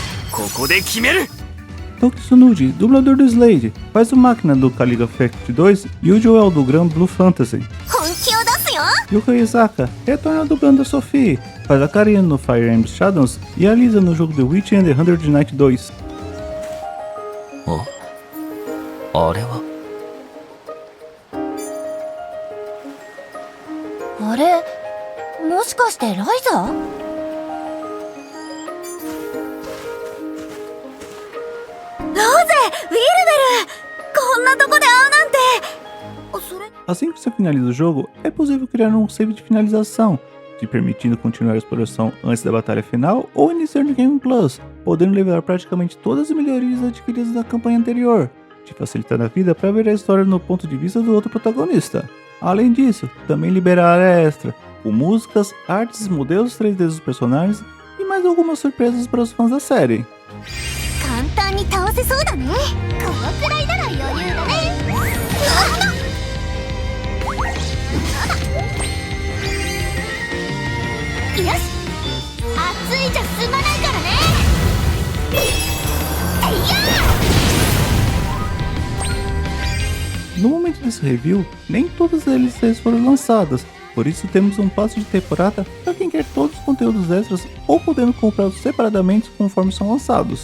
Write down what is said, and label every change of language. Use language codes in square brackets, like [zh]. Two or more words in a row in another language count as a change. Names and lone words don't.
[pt] Toki Tsunuji, dublador do Slade, faz o Máquina do Caliga Fact 2 e o Joel do Gran Blue Fantasy. Yuka Isaka retorna dublando a Sophie, faz a Karina no Fire Emblem Shadows e a Lisa no jogo The Witch and the 100 Night 2. [ja] あれはあれもしかしてライザー？ローゼ、ウィルベル、こんなとこで会うなんて。 [pt] Assim que você finaliza o jogo, é possível criar um save de finalização, te permitindo continuar a exploração antes da batalha final ou iniciar no Game Plus, podendo levar praticamente todas as melhorias adquiridas da campanha anterior, te facilitando a vida para ver a história no ponto de vista do outro protagonista. Além disso, também libera a área extra, com músicas, artes, modelos 3D dos personagens e mais algumas surpresas para os fãs da série. [ja] 簡単に倒せそうだね。このくらいなら余裕だね。よし、熱いじゃ済まないからね。 [pt] No momento desse review, nem todas as DLCs foram lançadas, por isso temos um passe de temporada para quem quer todos os conteúdos extras ou podendo comprá-los separadamente conforme são lançados.